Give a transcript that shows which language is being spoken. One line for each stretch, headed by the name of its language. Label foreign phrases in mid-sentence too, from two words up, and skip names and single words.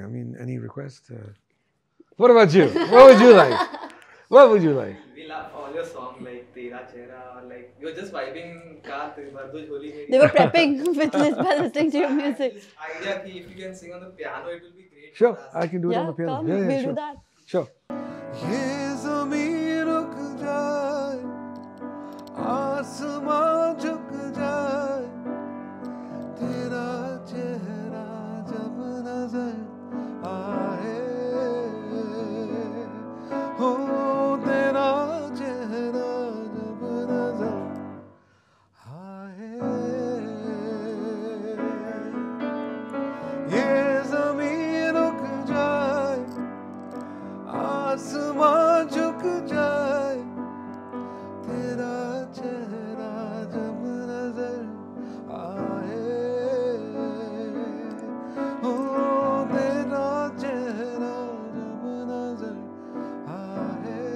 English: I mean, any request? What about you? What would you like? What would you like? We love all your songs like Tera Chehra, or like you're just vibing car They were prepping with by listening to your music. This idea ki if you can sing on the piano, it will be great. Sure, for us. I can do it on the piano. Come, Yeah, we'll sure. do that. Sure.
Hindi: ये ज़मीं रुक जाए, आसमाँ झुक जाए, तेरा चेहरा जब नज़र आए, हो तेरा चेहरा जब नज़र आए, ये ज़मीं रुक जाए, आसमां झुक जाए तेरा चेहरा जब नजर आए हो तेरा चेहरा जब नजर आए